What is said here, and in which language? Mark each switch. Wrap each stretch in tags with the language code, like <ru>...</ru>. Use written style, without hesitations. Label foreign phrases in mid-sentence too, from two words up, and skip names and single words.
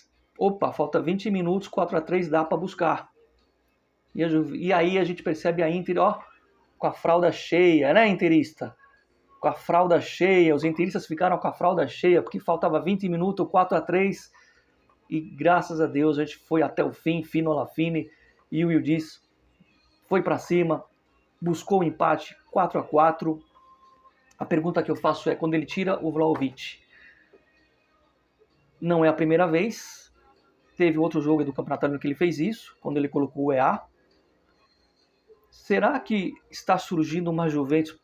<pt>Opa, falta 20 minutos, 4-3 dá para buscar. E aí a gente percebe a Inter, ó, com a fralda cheia, né, interista? Com a fralda cheia, os interistas ficaram com a fralda cheia, porque faltava 20 minutos, 4-3, e graças a Deus a gente foi até o fim,</pt> <it>fino alla fine,</it> <pt>e o Yildiz foi para cima, buscou o empate, 4-4. A pergunta que eu faço é, quando ele tira o Vlahovic, não é a primeira vez, teve outro jogo do Campeonato Italiano que ele fez isso, quando ele colocou o EA. Será que está surgindo uma Juventus?</pt>